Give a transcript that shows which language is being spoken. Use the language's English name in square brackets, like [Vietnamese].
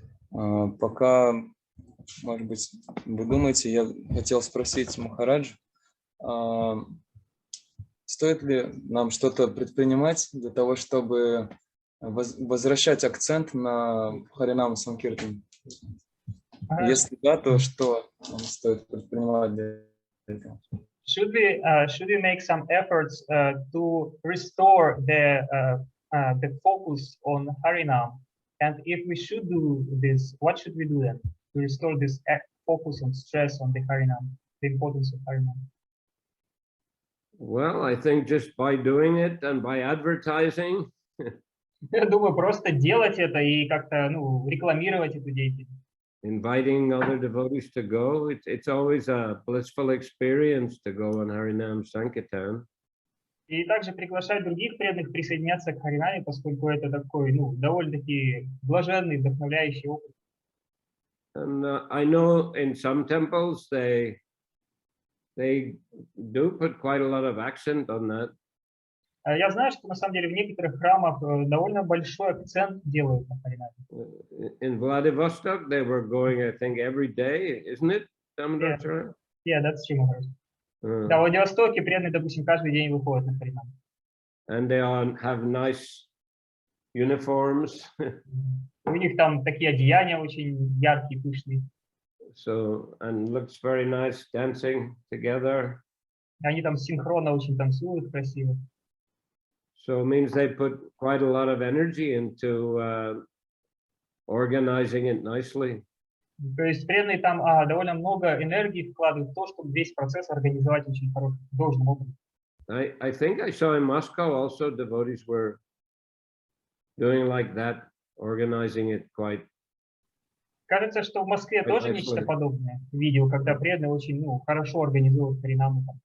[Russian] Пока, может быть, вы думаете, я хотел спросить Махарадж, стоит ли нам что-то предпринимать для того, чтобы возвращать акцент на Харинам Санкиртан? Если да, то что нам стоит предпринимать для этого? [English] should we make some efforts to restore the focus on Harinam? And if we should do this, what should we do then to restore this focus and stress on the Harinam, the importance of Harinam? Well, I think just by doing it and by advertising. [Russian] Я думаю, просто делать это и как-то, ну, рекламировать эту деятельность. [English] Inviting other devotees to go. It's always a blissful experience to go on Harinam Sankirtan. [Russian] И также приглашать других преданных присоединяться к Харинаме, поскольку это такой, ну, довольно-таки блаженный, вдохновляющий опыт. [English] And I know in some temples they do put quite a lot of accent on that. [Russian] Я знаю, что на самом деле в некоторых храмах довольно большой акцент делают на Харинаме. [English] In Vladivostok, they were going, I think, every day, isn't it? Yeah, that's true. [Russian] Да, в Владивостоке преданные, допустим, каждый день выходят на Харинам. [English] And they have nice uniforms. [Russian] У них там такие одеяния очень яркие, пышные. [English] So, and looks very nice dancing together. [Russian] Они там синхронно очень танцуют, красиво. [English] So it means they put quite a lot of energy into organizing it nicely. [Russian] То есть преданные там довольно много энергии вкладывают в то, чтобы весь процесс организовать очень должным образом. [English] I think I saw in Moscow also devotees were doing like that, organizing it quite. [Russian] Кажется, что в Москве тоже нечто подобное видел, когда преданные очень, ну, хорошо организуют Харинаму.